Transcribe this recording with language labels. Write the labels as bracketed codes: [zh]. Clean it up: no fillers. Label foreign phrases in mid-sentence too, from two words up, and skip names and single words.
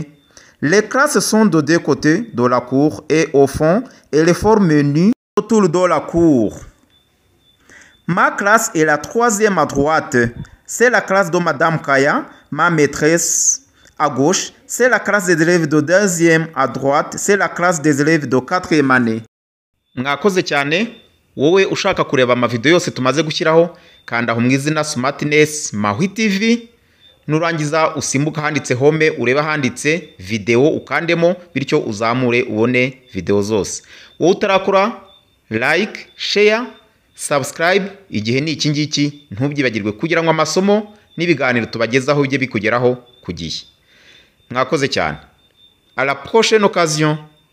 [fr] Les classes sont de deux côtés de la cour et au fond, elles forment nu autour de la cour. Ma classe est la 3e à droite. C'est la classe de Madame Kaya, ma maîtresse. À gauche, c'est la classe des élèves de 2e. À droite, c'est la classe des élèves de 4e année. [rw] Mwakoze cyane. Wowe ushaka kureba amavideo yose tumaze gushyiraho, kanda aho mu izina Smartness Mahwi TV. Nurangiza usimbuka handitse home, ureba handitse video ukandemo, bityo uzamure ubone video zose. Wowe utarakora [en] like, share, subscribe, [rw] igihe ni iki ngiki, ntubyibagirwe kugira ngo amasomo n'ibiganiro tubagezaho bijye bikugeraho ku gihe. Mwakoze cyane. [fr] À la prochaine occasion.